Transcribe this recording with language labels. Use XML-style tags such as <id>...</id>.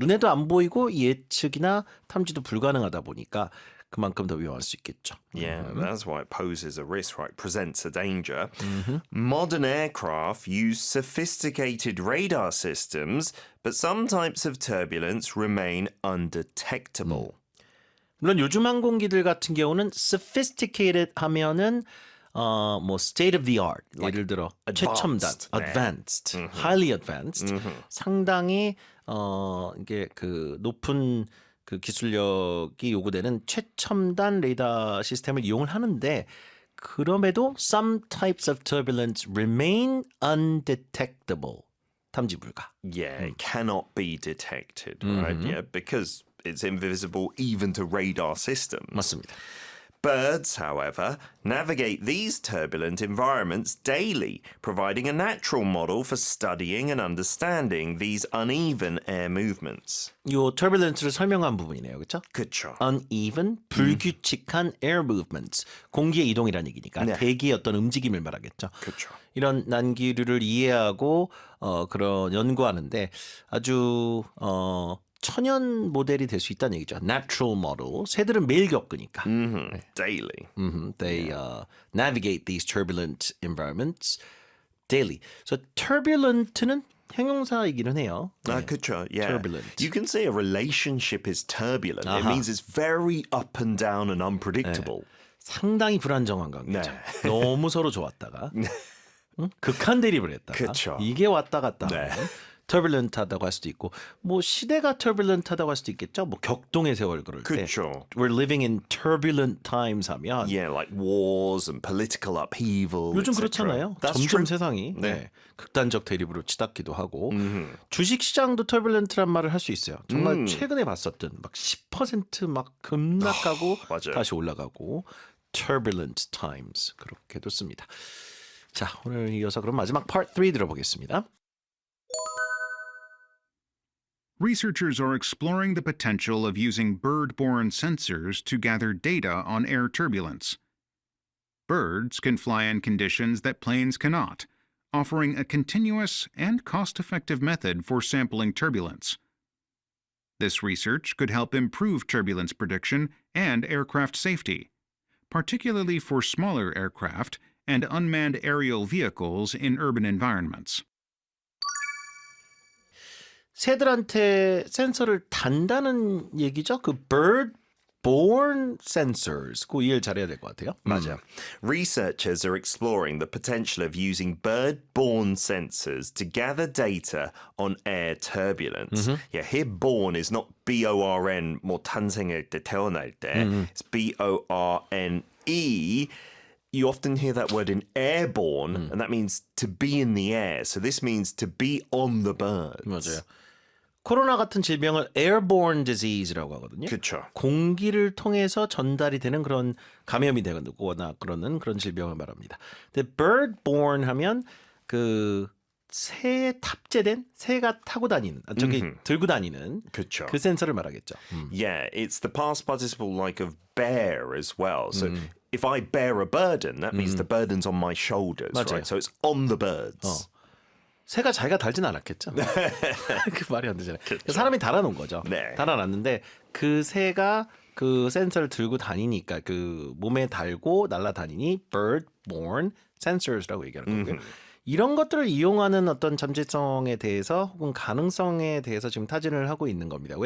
<ko>눈에도 안 보이고 예측이나 탐지도 불가능하다 보니까 그만큼 더 위험할 수 있겠죠.</ko> <en>Yeah, that's why it poses a risk, right? Presents a danger. Modern aircraft use sophisticated radar systems, but some types of turbulence remain undetectable.</en> <ko>물론 요즘 항공기들 같은 경우는 sophisticated 하면은 뭐</ko> <en>state of the art</en> <ko>예를 들어 최첨단,</ko> <en>advanced, highly advanced</en> <ko>상당히 이게 그 높은 그 기술력이 요구되는 최첨단 레이더 시스템을 이용을 하는데 그럼에도</ko> <en>some types of turbulence remain undetectable.</en> <ko>탐지 불가.</ko> <en>Yeah, it cannot be detected, right? Yeah, because it's invisible even to radar systems.</en> <ko>맞습니다.</ko> <en>Birds, however, navigate these turbulent environments daily, providing a natural model for studying and understanding these uneven air movements.</en> <ko>요 turbulence를 설명한 부분이네요. 그렇죠? 그쵸.</ko> <en>uneven, 불규칙한 air movements.</en> <ko>공기의 이동이라는 얘기니까 네. 대기의 어떤 움직임을 말하겠죠. 그쵸. 이런 난기류를 이해하고 그런 연구하는데 아주 천연 모델이 될 수 있다는 얘기죠. Natural model. 새들은 매일 겪으니까.</ko> <en>Daily. They navigate these turbulent environments daily.</en> <ko>So turbulent는 형용사이기는 해요. 그쵸, yeah.</ko> <en>Turbulent. You can say a relationship is turbulent. It</en> <ko>아하.</ko> <en>means it's very up and down and unpredictable.</en> <ko>상당히 불안정한 관계죠. 네. 너무 서로 좋았다가 응? 극한 대립을 했다가 그쵸. 이게 왔다 갔다 네. 하면 turbulent하다고 할 수도 있고 뭐 시대가 turbulent하다고 할 수도 있겠죠. 뭐 격동의 세월 그럴 때 그쵸.</ko> <en>We're living in turbulent times 하면 Yeah, like wars and political upheaval.</en> <ko>요즘</ko> <en>etc.</en> <ko>그렇잖아요.</ko> <en>That's</en> <ko>점점</ko> <en>true.</en> <ko>세상이 네. 극단적 대립으로 치닫기도 하고 주식 시장도 turbulent란 말을 할 수 있어요. 정말 최근에 봤었던 막 10%막 급락하고 맞아요. 다시 올라가고 turbulent times 그렇게도 씁니다. 자, 오늘 이어서 그럼 마지막 part 3 들어보겠습니다.</ko> <en>Researchers are exploring the potential of using bird-borne sensors to gather data on air turbulence. Birds can fly in conditions that planes cannot, offering a continuous and cost-effective method for sampling turbulence. This research could help improve turbulence prediction and aircraft safety, particularly for smaller aircraft and unmanned aerial vehicles in urban environments.</en> <ko>새들한테 센서를 단다는 얘기죠. 그 bird-borne sensors. 그 이해를 잘해야 될 것 같아요. 맞아.</ko> <en>Researchers are exploring the potential of using bird-borne sensors to gather data on air turbulence. Yeah, here born is not B-O-R-N,</en> <ko>뭐 탄생할 때, 태어날 때.</ko> <en>It's B-O-R-N-E. You often hear that word in airborne, and that means to be in the air. So this means to be on the birds.</en> <ko>맞아요. 코로나 같은 질병을 airborne disease라고 하거든요. 그쵸. 공기를 통해서 전달이 되는 그런 감염이 되거나 그러는 그런 질병을 말합니다. 근데 birdborne 하면 그 새에 탑재된 새가 타고 다니는 저기 들고 다니는 그쵸. 그 센서를 말하겠죠.</ko> <en>Yeah, it's the past participle like of bear as well. So if I bear a burden, that means the burden's on my shoulders,</en> <ko>맞아요.</ko> <en>right? So it's on the birds.</en> <ko>새가 자기가 달진 않았겠죠. 그 말이 안 되잖아요. 사람이 달아놓은 거죠. 네. 달아놨는데 그 새가 그 센서를 들고 다니니까 그 몸에 달고 날아다니니 bird-borne sensors라고 얘기하는 거고요. 이런 것들을 이용하는 어떤 잠재성에 대해서 혹은 가능성에 대해서 지금 타진을 하고 있는 겁니다.</ko>